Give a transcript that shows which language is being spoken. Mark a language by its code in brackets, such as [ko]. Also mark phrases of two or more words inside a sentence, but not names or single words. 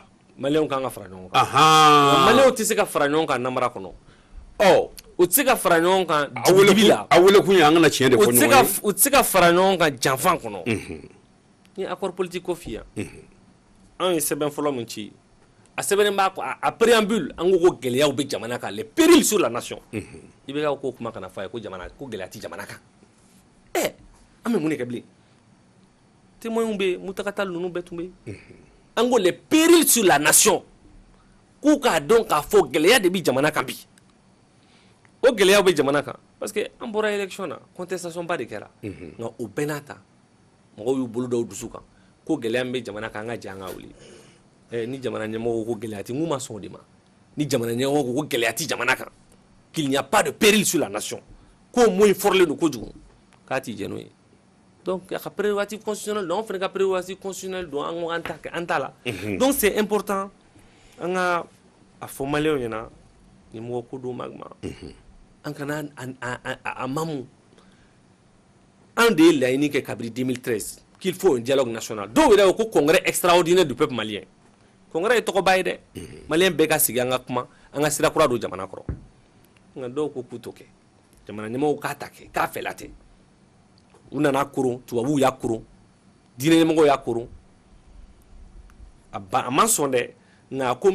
[bm] maliyɛnw kan ka fara ɲɔgɔn kan maliyɛnw tɛ se ka fara ɲɔgɔn kan namara kɔnɔ u tɛ se ka fara ɲɔgɔn kan dibi la a wele kun ye an kana tiɲɛ de fɔ ɲɔgɔn ye u tɛ se ka fara ɲɔgɔn kan janfan kɔnɔ ni [fr] accord politique [bm] ko f'i yan an ye sɛbɛn fɔlɔ min ci a sɛbɛnnen b'a a préambule an ko gɛlɛyaw bɛ jamana kan [fr] les périls sur la nation [bm] i bɛ ka ko kuma kana fɔ a ye ko jamana ko gɛlɛya tɛ jamana kan an bɛ mun de kɛ bilen témoins bɛ yen Mutakata ninnu bɛɛ tun bɛ yen an ko [fr] les périls sur la nation [bm] k'u k'a dɔn k'a fɔ gɛlɛya de bɛ jamana kan bi o gɛlɛyaw bɛ jamana kan [fr] parce que [bm] an bɔra élection na contestation ba de kɛra nka o bɛɛ n'a ta mɔgɔw y'u bolo dɔw dusu kan ko gɛlɛya min bɛ jamana kan an ka jɛ an ka wuli ni jamana ɲɛmɔgɔ ko gɛlɛya tɛ n ma sɔn o de ma ni jamana ɲɛmɔgɔ ko gɛlɛya tɛ jamana kan [fr] qu'il n'y a pas de péril sur la nation [bm] k'o mot in fɔrɔlen don kojugu k'a t'i jɛ n'o ye donc a ka [fr] prérogative constitutionnelle [bm] don an fana ka [fr] prérogative constitutionnelle [bm] don an ko an t'a la [fr] donc c'est important [bm] an ka a fɔ maliyɛnw ɲɛna ɲɛmɔgɔ ko don Magma an kana a mamu an de ye laɲini kɛ kabini 2013 [fr] qu'il faut un dialogue national [bm] dɔw yɛrɛ ko [fr] congrès extraordinaire du peuple malien [bm] congrès ye tɔgɔba ye dɛ malien bɛɛ ka sigi an ka kuma an ka sira kura don jamana kɔrɔ nka dɔw ko k'u t'o kɛ jamana ɲɛmɔgɔw k'a ta kɛ k'a fɛla tɛ u nana koron tubabuw y'a koron diinɛ ɲɛmɔgɔw y'a koron a ma sɔn dɛ nka a ko n